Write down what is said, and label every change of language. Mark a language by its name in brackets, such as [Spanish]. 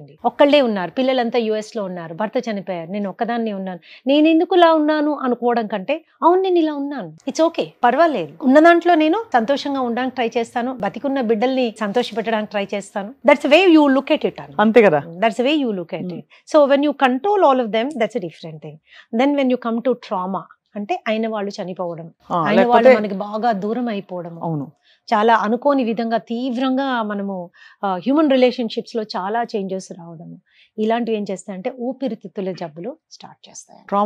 [Telugu] ఒక్కళ్ళే ఉన్నారు, పిల్లలంతా US లో ఉన్నారు, భర్త చనిపోయారు, నేను ఒక్కదాన్ని ఉన్నాను, నేను ఎందుకు ఇలా ఉన్నాను అనుకోవడం కంటే, అవును నేను ఇలా ఉన్నాను, [English] it's okay, [Telugu] పర్వాలేదు, ఉన్న దాంట్లో నేను సంతోషంగా ఉండడానికి ట్రై చేస్తాను, బతికున్న బిడ్డల్ని సంతోష పెట్టడానికి ట్రై చేస్తాను. [English] That's way you look at it. [Telugu] అంతే కదా. [English] That's the way you look at it. So when you control all of them, that's a different thing. Then when you come to trauma, [Telugu] అంటే అయిన వాళ్ళు చనిపోవడం, అయిన వాళ్ళు మనకి బాగా దూరం అయిపోవడం, చాలా అనుకోని విధంగా తీవ్రంగా మనము హ్యూమన్ రిలేషన్షిప్స్ లో చాలా చేంజెస్ రావడం, ఇలాంటివి ఏం చేస్తాయంటే ఊపిరితిత్తుల జబ్బులు స్టార్ట్ చేస్తాయి.